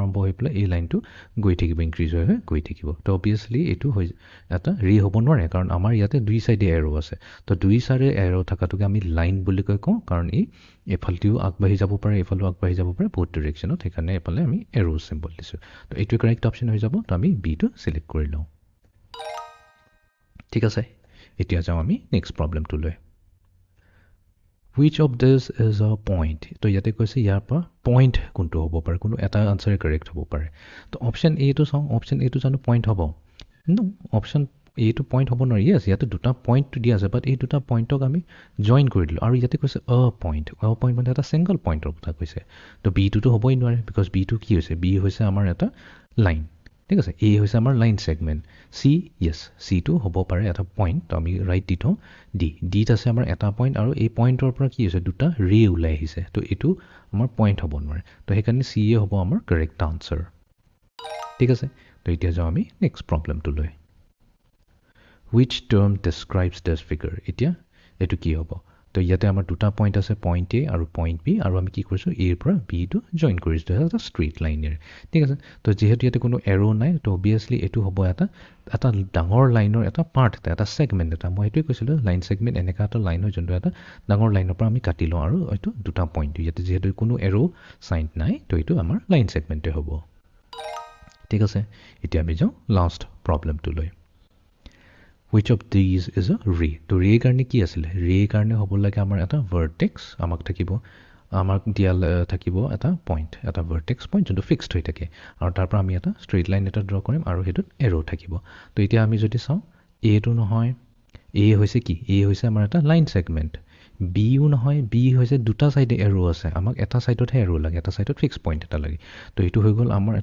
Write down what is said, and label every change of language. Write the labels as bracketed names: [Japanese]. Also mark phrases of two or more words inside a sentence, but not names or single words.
[Assamese] আৰম্ভ হৈ পেলাই এই লাইনটো গৈ থাকিব ইনক্ৰিজ হৈ গৈ থাকিব তো অবিয়াসলি এটো হৈ এটা ৰি হ'ব নোৱাৰে কাৰণ আমাৰ ইয়াতে দুই সাইডে এৰো আছে তো দুই সাইডে এৰো থাকাটোকে আমি লাইন বুলি কওঁ কাৰণ এই এফালটিও আগবাঢ়ি যাব পাৰে এফালও আগবাঢ়ি যাব পাৰে বহুত ডাইৰেকচনত সেইকাৰণে এফালে আমি [English] arrow symbol [Assamese] দিছো তো এইটো [English] correct option [Assamese] হৈ যাব তো আমি বি টো সিলেক্ট কৰি লওঁ ঠিক আছে এতিয়া যাওঁ আমি [English] next problem [Assamese] লৈ [English] Which of this is a point? [Assamese] তো ইয়াতে কৈছে ইয়াৰ পৰা পয়েন্ট কোনটো হ'ব পাৰে কোনো এটা [English] answer correct [Assamese] হ'ব পাৰে তো অপচন এ টো চাওঁ অপচন এ টো জানো পয়েন্ট হ'ব নো অপচন এ টো পয়েন্ট হ'ব নোৱাৰে ইয়েস ইয়াতে দুটা পয়েন্ট দিয়া আছে বাট এই দুটা পয়েন্টক আমি জয়েন কৰি দিলো আৰু ইয়াতে কৈছে অ পয়েন্ট মানে এটা [English] single point [Assamese] কথা কৈছে তো বি টো হ'বই নোৱাৰে বিকজ বি টো কি হৈছে বি হৈছে আমাৰ এটা লাইন ঠিক আছে এ হৈছে আমাৰ [English] line segment [Assamese] সি ইয়েস সি টো হ'ব পাৰে এটা পয়েন্ট তো আমি ৰাইট দি থওঁ ডি ডিত আছে আমাৰ এটা পয়েন্ট আৰু এই পয়েন্টৰ পৰা কি হৈছে দুটা ৰে ওলাই আহিছে তো এটো আমাৰ পয়েন্ট হ'ব নোৱাৰে তো সেইকাৰণে সি এ হ'ব আমাৰ [English] correct answer [Assamese] ঠিক আছে তো এতিয়া যাওঁ আমি [English] next problem [Assamese] লৈ [English] Which term describes this figure? [Assamese] এতিয়া এটো কি হ'ব তো ইয়াতে আমাৰ দুটা পয়েন্ট আছে পয়েন্ট এ আৰু পয়েন্ট বি আৰু আমি কি কৰিছো এৰ পৰা বি টো জয়েন কৰিছো এটা [English] straight line [Assamese] ঠিক আছে তো যেহেতু ইয়াতে কোনো এৰো নাই তো অবিয়াসলি এটো হ'ব এটা ডাঙৰ লাইনৰ এটা পাৰ্ট এটা সেগমেন্ট এটা মই এটোই কৈছিলো [English] line segment [Assamese] এনেকা এটা লাইন হয় যোনটো এটা ডাঙৰ লাইনৰ পৰা আমি কাটি লওঁ আৰু এটো দুটা পয়েন্ট ইয়াতে যেহেতু কোনো [English] arrow sign [Assamese] নাই তো এটো আমাৰ [English] line segment [Assamese] হ'ব ঠিক আছে এতিয়া আমি যাওঁ [English] last problem [Assamese] লৈ [English] Which of these is a ray? [Assamese] তো ray কাৰণে কি আছিল ray কাৰণে হ'ব লাগে আমাৰ এটা ভাৰ্টেক্স আমাক থাকিব আমাক দিয়াল থাকিব এটা পয়েন্ট এটা [English] vertex point [Assamese] যোনটো ফিক্সড হৈ থাকে আৰু তাৰ পৰা আমি এটা [English] straight line [Assamese] এটা ড্ৰ কৰিম আৰু হেতুত এৰো থাকিব তো এতিয়া আমি যদি চাওঁ এ টো নহয় এ হৈছে কি এ হৈছে আমাৰ এটা [English] line segment [Assamese] বি ও নহয় বি হৈছে দুটা সাইডে এৰো আছে আমাক এটা সাইডতহে এৰো লাগে এটা সাইডত [English] fix point [Assamese] এটা লাগে তো এটো হৈ গ'ল আমাৰ